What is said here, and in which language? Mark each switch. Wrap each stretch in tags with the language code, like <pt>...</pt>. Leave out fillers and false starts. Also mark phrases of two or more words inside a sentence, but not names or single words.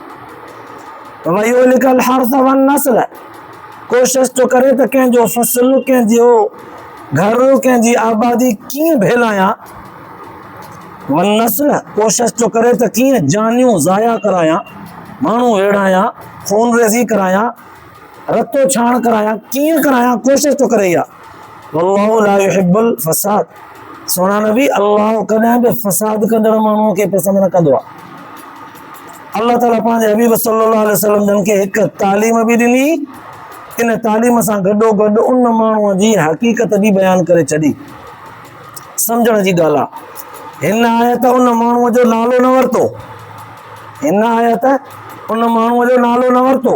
<ar>ويهلك الحرث والنسل,</ar> <sd>कोशिशि थो करे त कंहिंजो फ़सुलु, कंहिंजो घर, कंहिंजी आबादी कीअं फैलायां।</sd> <ar>والنسل,</ar> <sd>कोशिशि थो करे त कीअं जानियूं ज़ाया करायां, माण्हू वेड़ायां, खून रेज़ी करायां, रतो छाण करायां, कीअं करायां, कोशिशि थो करे इहा।</sd> <ar>والله لا يحب الفساد,</ar> <sd>सोना नबी अल्लाह कॾहिं बि फ़साद कंदड़ माण्हूअ खे पसंदि न कंदो आहे। अल्लाह ताला पंहिंजे हबीब</sd> <ar>صلى الله عليه وسلم</ar> <sd>जन खे हिकु तालीम बि ॾिनी इन तालीम सां गॾोगॾु उन माण्हूअ जी हक़ीक़त बि बयानु करे छॾी। सम्झण जी ॻाल्हि आहे, हिन आयत उन माण्हूअ जो नालो न वरितो, हिन आयत उन माण्हूअ जो नालो न वरितो।</sd>